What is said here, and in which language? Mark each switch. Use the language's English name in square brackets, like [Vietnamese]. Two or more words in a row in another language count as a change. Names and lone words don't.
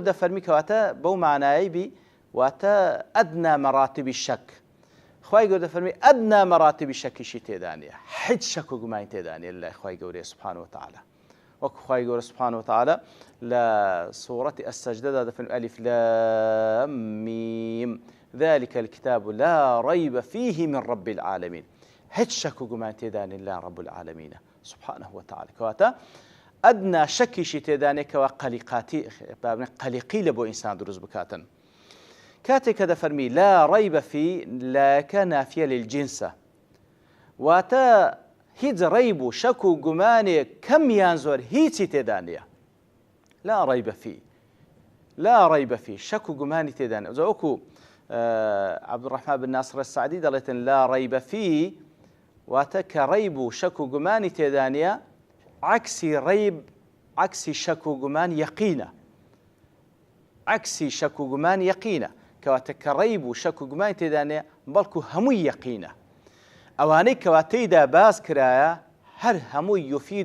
[Central Kurdish] دەفەرمی کەواتە بەو معنایەی بی واتە ئەدنا مەراتبی شەک خوای گەورە دەفەرمی ئەدنا مەراتبی شەکیشی تێدا نیە هیچ شەک و گومانی تێدا نیە لای خوای گەورەی [Arabic] سبحانه وتعالى [Central Kurdish] وەکو خوای گەورە [Arabic] سبحانه وتعالى [Central Kurdish] لە سوورەتی ئەسسەجدەدا دەفەرمی [Arabic] ئەلیف لام میم ذلك الكتاب لا ريب فيه من رب العالمين [Central Kurdish] هیچ شەک و گومان تێدا نیە [Arabic] لا رب العالمين سبحانه وتعالى [Central Kurdish] کەواتە ئەدنا شەکیشی تێدا نیە کەوا قەلیقی لە بۆ ئینسان دروست بکاتن کاتێک کە دەفەرمی [Arabic] لا ريب فيه [Central Kurdish] لایەکە [Arabic] نافیە للجنسە [Central Kurdish] واتە هیچ ڕەیب و شەک و گومانێک کەمیان زۆر هیچی تێدا نیە [Arabic] لا ريب فيه لا ريب فيه [Central Kurdish] شەک و گومانی تێدا نیە وەکو عەبدوڕەحمان بن ناصر السعدی دەڵێتن [Arabic] لا ريب فيه [Central Kurdish] واتە کە ڕەیب و شەک و گومانی تێدا نیە عەکسی ڕەیب عەکسی شەک و گومان یەقینە عەکسی شەک و گومان یەقینە کەواتە کە ڕەیب و شەک و گومانی تێدا نیە بەڵکو هەمووی یەقینە ئەوانەی کەواتەیدا باز کرایە هەر هەمووی یوفید